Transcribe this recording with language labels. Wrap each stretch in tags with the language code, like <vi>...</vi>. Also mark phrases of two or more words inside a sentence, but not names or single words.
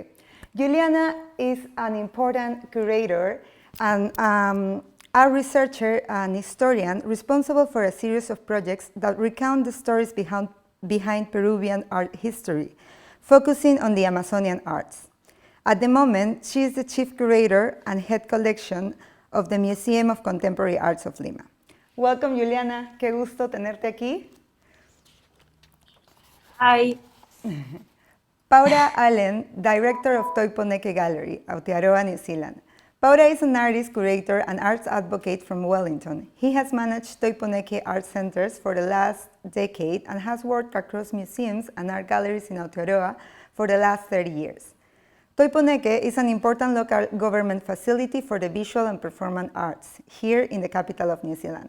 <en>Giuliana is an important curator and art researcher and historian responsible for a series of projects that recount the stories behind Peruvian art history, focusing on the Amazonian arts. At the moment, she is the chief curator and head collection of the Museum of Contemporary Arts of Lima. Welcome,</en> <es>Giuliana. Qué gusto tenerte aquí.</es> <en>Hi. Paora Allen, director of Toi Poneke Gallery, Aotearoa, New Zealand. Paora is an artist, curator, and arts advocate from Wellington. He has managed Toi Poneke Art Centres for the last decade and has worked across museums and art galleries in Aotearoa for the last 30 years. Toi Poneke is an important local government facility for the visual and performance arts here in the capital of New Zealand.</en>